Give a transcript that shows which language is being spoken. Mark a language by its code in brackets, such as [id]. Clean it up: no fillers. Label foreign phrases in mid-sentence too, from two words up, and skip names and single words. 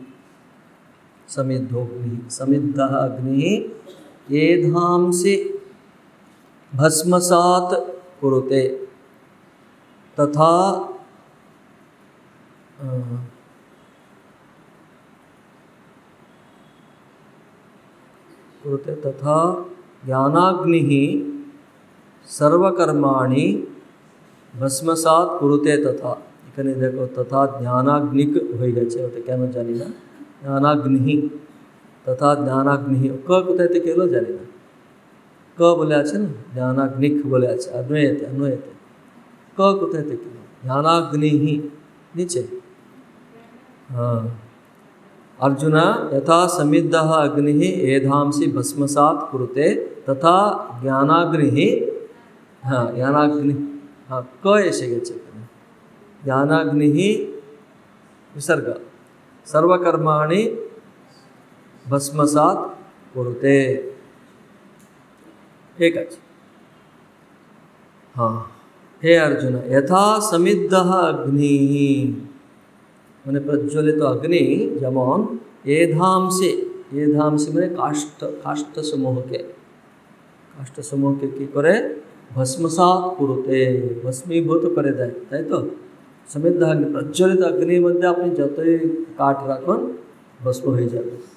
[sa] समिद्धः अग्निः एधांसि भस्मसात् कुरुते तथा ज्ञानाग्निः सर्वकर्माणि भस्मसात् कुरुते तथा। [bn] এখানে দেখো তথা জ্ঞানাগ্নিক হয়ে গেছে, ওটা কেন জানি না। [sa] জ্ঞানাগ্নি তথা জ্ঞানাগ্নি, [bn] ক কোথায় থেকে এলো জানি না। ক বলে আছে না, জ্ঞানাগ্নিক বলে আছে, অন্বয়েতে ক কোথায় থেকে এলো? জ্ঞানাগ্নি নিচে। [sa] हाँ, अर्जुन यथा समिद्धः अग्निः एधांसि भस्मसात् कुरुते तथा ज्ञानाग्निः, हाँ ज्ञानाग्नि, हाँ [bn] ক এসে গেছে [sa] ज्ञानाग्निः विसर्ग सर्वकर्माणि भस्मसात् कुरुते। [bn] ঠিক আছে। हाँ, [sa] हे अर्जुन यथा समिद्धः अग्निः [bn] মানে প্রজ্বলিত অগ্নি যেমন এধাংসি, এধাংসি মানে কাষ্ঠসমূহকে কী করে? [sa] ভস্মসাৎ কুরুতে, [bn] ভস্মীভূত করে দেয়, তাই তো। সমিদ্ধ অগ্নি, প্রজ্বলিত অগ্নির মধ্যে আপনি যতই কাঠ রাখুন ভস্ম হয়ে যাবে।